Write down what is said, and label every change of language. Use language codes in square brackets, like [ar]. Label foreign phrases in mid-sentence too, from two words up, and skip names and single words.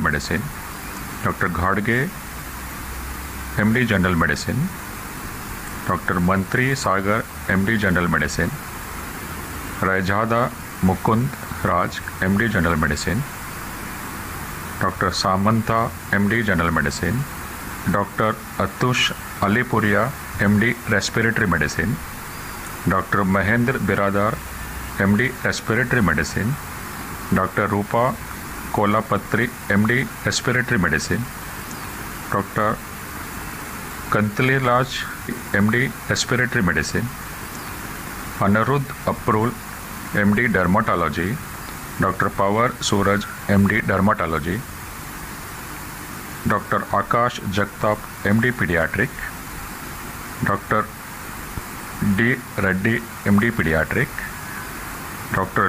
[en] Medicine, Doctor घाड़गे MD General Medicine, Doctor मंत्री सागर MD General Medicine, रैजादा मुकुंद राज MD General Medicine, Doctor सामंता MD General Medicine, Doctor अतुष अलीपुरिया MD Respiratory Medicine, Doctor महेंद्र बिरादार MD Respiratory Medicine, Doctor रूपा कोलापत्री MD Respiratory Medicine, Doctor Kantali Raj, MD Respiratory Medicine, Anirudh Aprul, MD Dermatology, Dr. Pawar Suraj, MD Dermatology, Dr. Akash Jagtap, MD Pediatric, Dr. D. Reddy, MD Pediatric, Dr.